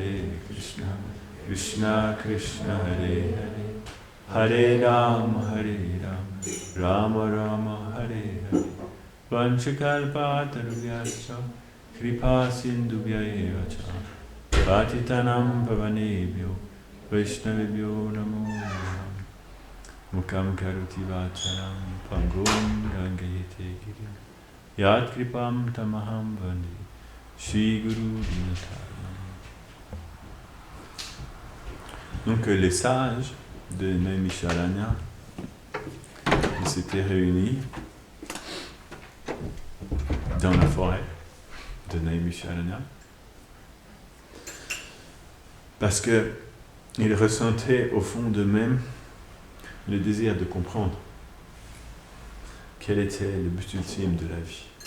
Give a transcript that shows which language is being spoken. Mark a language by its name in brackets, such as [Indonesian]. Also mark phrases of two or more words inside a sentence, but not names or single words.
[Sanskrit] कृष्ण कृष्ण हरे हरे हरे राम राम राम हरे हरे वाञ्छाकल्प तरुभ्यश्च कृपा सिन्धुभ्य एव च पतितानां पावनेभ्यो वैष्णवीभ्यो नमो नमः मूकं करोति वाचरं पङ्गुं रङ्गयते गिरिं यत् कृपं तमहं वन्दे श्री गुरु दीनतर्णम्. [French] Donc les sages de Naimisharanya ils s'étaient réunis dans la forêt de Naimisharanya parce qu'ils ressentaient au fond d'eux-mêmes le désir de comprendre quel était le but ultime de la vie.